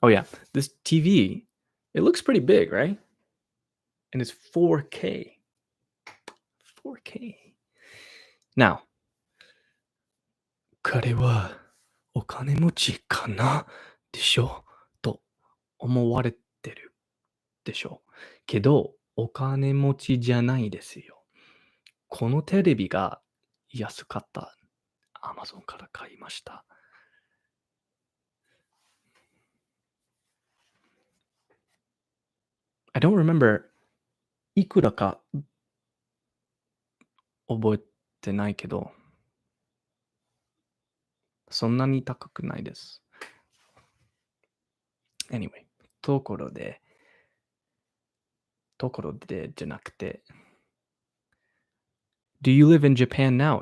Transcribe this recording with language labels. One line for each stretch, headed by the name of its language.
English: Oh yeah, this TV, it looks pretty big, right? And it's 4K. 4K.
Japanese: Now, 彼はお金持ちかなでしょと思われてるでしょけど、お金持ちじゃないですよ。このテレビが安かった。Amazon から買いました。
English: I don't remember
Japanese: いくらか覚えてないけど、そんなに高くないです。
English: Anyway,
Japanese: ところでじゃなくて、
English: Do you live in Japan now?